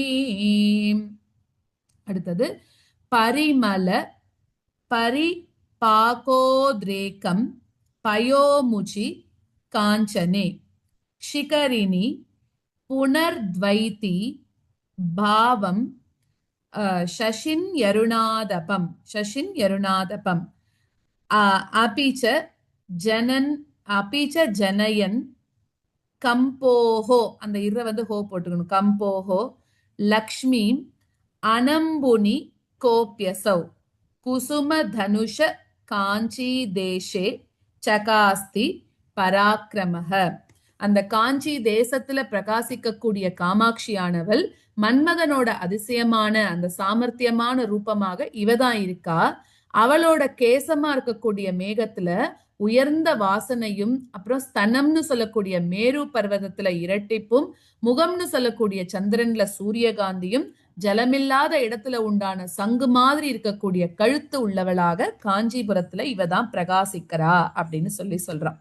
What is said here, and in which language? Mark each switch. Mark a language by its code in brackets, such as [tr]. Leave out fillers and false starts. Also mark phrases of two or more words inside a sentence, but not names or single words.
[sa] அடுத்தது பரிமல परिपाकोद्रेकं पयोमुचि कांचने शिखरिणी पुनर्द्वैती भावं शशिन्यरुणादपम् अपि च जनयन् कंपोहो [ta] அந்த இர வந்து ஹோ போட்டுக்கணும். [sa] कंपोहो लक्ष्मीं अनम्बुनि कोप्यसौ कुसुम धनुष कांची देशे चकास्ति पराक्रमः. [ta] அந்த காஞ்சி தேசத்துல பிரகாசிக்க கூடிய காமாட்சியானவள் மன்மதனோட அதிசயமான அந்த சாமர்த்தியமான ரூபமாக இவதான் இருக்கா. அவளோட கேசமா இருக்கக்கூடிய மேகத்துல உயர்ந்த வாசனையும் அப்புறம் ஸ்தனம்னு சொல்லக்கூடிய மேரு பர்வதத்துல இரட்டிப்பும் முகம்னு சொல்லக்கூடிய சந்திரன்ல சூரியகாந்தியும் ஜலமில்லாத இடத்துல உண்டான சங்கு மாதிரி இருக்கக்கூடிய கழுத்து உள்ளவளாக காஞ்சிபுரத்துல இவதான் பிரகாசிக்கிறா அப்படின்னு சொல்றான்.